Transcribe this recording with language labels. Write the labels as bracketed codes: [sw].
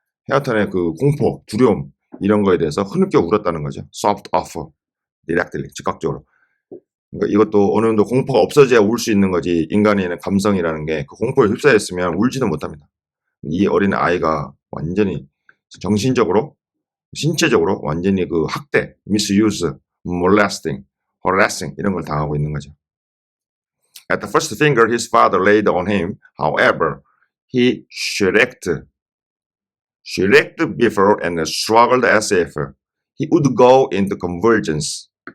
[ko] 헤어턴의 그 공포, 두려움, 이런 거에 대해서 흐느껴 울었다는 거죠. [en] sobbed off, directly, 즉각적으로. [ko] 그러니까 이것도 어느 정도 공포가 없어져야 울 수 있는 거지, 인간의 감성이라는 게 그 공포에 휩싸였으면 울지도 못합니다. 이 어린 아이가 완전히 정신적으로, 신체적으로 완전히 그 학대, misuse, molesting, harassing 이런 걸 당하고 있는 거죠. [en] At the first finger his father laid on him, however, he shrieked before and struggled as if he would go into convulsions.